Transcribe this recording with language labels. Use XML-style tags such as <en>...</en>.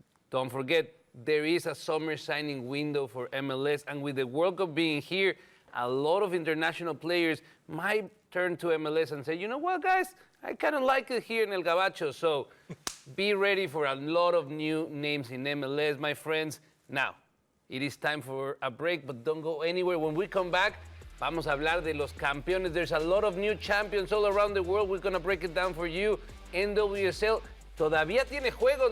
<en>Don't forget, there is a summer signing window for MLS, and with the World Cup being here, a lot of international players might turn to MLS and say, you know what, guys? I kind of like it here in El Gabacho. So be ready for a lot of new names in MLS, my friends. Now, it is time for a break, but don't go anywhere. When we come back,</en> <es>vamos a hablar de los campeones.</es> <en>There's a lot of new champions all around the world. We're going to break it down for you.</en> <es>NWSL todavía tiene juegos.</es>